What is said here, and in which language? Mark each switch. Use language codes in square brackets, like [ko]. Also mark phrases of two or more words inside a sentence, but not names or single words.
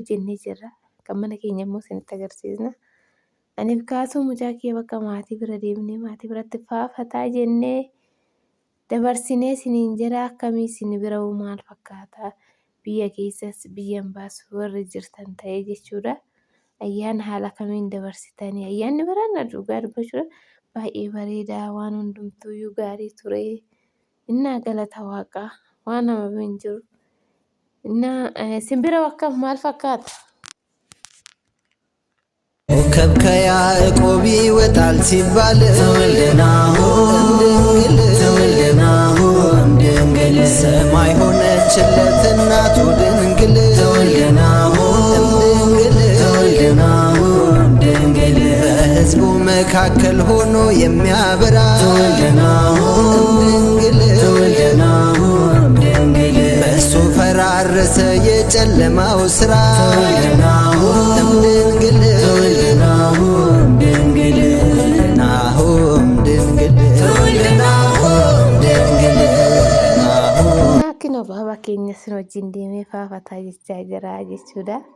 [om] hojjennee jirra kan mana keenya immoo isinitti agarsiisna aniif kaasuu mucaa kee bakka maatii bira deemnee maatii biratti faafataa jennee dabarsinee siniin jira akkamii isin bira maal fakkaata biyya keessas biyyan baasu warri jirtan ta'ee jechuudha ayyaana haala kamiin dabarsitanii ayyaanni biraan dhugaa dubbachuudha. Baay'ee bareedaa waan hundumtuuyyuu gaarii ture innaa galata waaqaa waan nama hin jiru innaa simbira bakka maal fakkaata. [am] ኮከብ ከያዕቆብ ይወጣል ሲባል ድንግል ሰማይ ሆነችለት እናቱ ድንግል በሕዝቡ መካከል ሆኖ የሚያበራ በእሱ ፈራረሰ የጨለማው ሥራ [om] Akkuma baaba keenya sin wajjin deemee faafataa jechaa jira jechuudha.